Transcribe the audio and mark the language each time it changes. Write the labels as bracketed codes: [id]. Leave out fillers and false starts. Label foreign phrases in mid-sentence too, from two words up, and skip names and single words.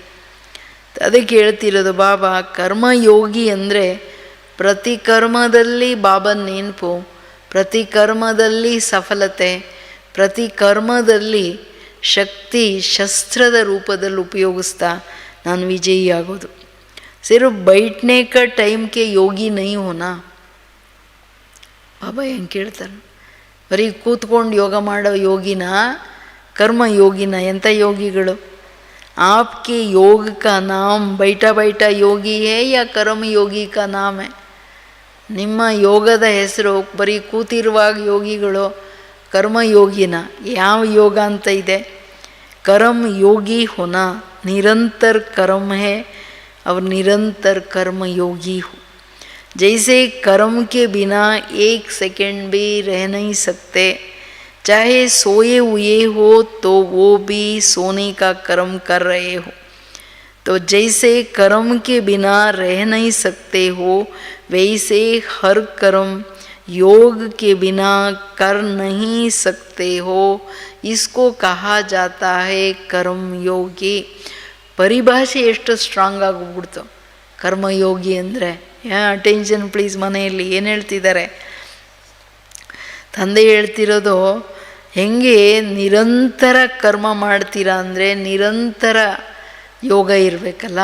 [kn] ಅದಕ್ಕೆ ಹೇಳ್ತಿರೋದು ಬಾಬಾ ಕರ್ಮಯೋಗಿ ಅಂದರೆ ಪ್ರತಿ ಕರ್ಮದಲ್ಲಿ ಬಾಬನ ನೆನಪು, ಪ್ರತಿ ಕರ್ಮದಲ್ಲಿ ಸಫಲತೆ, ಪ್ರತಿ ಕರ್ಮದಲ್ಲಿ ಶಕ್ತಿ ಶಸ್ತ್ರದ ರೂಪದಲ್ಲಿ ಉಪಯೋಗಿಸ್ತಾ ನಾನು ವಿಜಯಿಯಾಗೋದು. [hi] सिर्फ बैठने का टाइम के योगी नहीं होना. [kn] ಬಾಬಾ ಹೆಂಗೆ ಕೇಳ್ತಾರೆ? ಬರೀ ಕೂತ್ಕೊಂಡು ಯೋಗ ಮಾಡೋ ಯೋಗಿನ, ಕರ್ಮ ಯೋಗಿನ? ಎಂಥ ಯೋಗಿಗಳು? [hi] आपके योग का नाम बैठा बैठा योगी है या कर्म योगी का नाम है? [kn] ನಿಮ್ಮ ಯೋಗದ ಹೆಸರು ಬರೀ ಕೂತಿರುವಾಗ ಯೋಗಿಗಳು, ಕರ್ಮಯೋಗಿನ? ಯಾವ ಯೋಗ ಅಂತ ಇದೆ? [hi] कर्म योगी होना, निरंतर कर्म है और निरंतर कर्म योगी हो. जैसे कर्म के बिना एक सेकंड भी रह नहीं सकते, चाहे सोए हुए हो तो वो भी सोने का कर्म कर रहे हो. तो जैसे कर्म के बिना रह नहीं सकते हो, वैसे हर कर्म योग के बिना कर नहीं सकते हो. इसको कहा जाता है कर्म योगी. [kn] ಪರಿಭಾಷೆ ಎಷ್ಟು ಸ್ಟ್ರಾಂಗ್ ಆಗಿಬಿಡ್ತು ಕರ್ಮಯೋಗಿ ಅಂದರೆ. [en] attention please. [kn] ಮನೆಯಲ್ಲಿ ಏನು ಹೇಳ್ತಿದ್ದಾರೆ? ತಂದೆ ಹೇಳ್ತಿರೋದು ಹೆಂಗೆ ನಿರಂತರ ಕರ್ಮ ಮಾಡ್ತೀರಾ ಅಂದರೆ ನಿರಂತರ ಯೋಗ ಇರಬೇಕಲ್ಲ.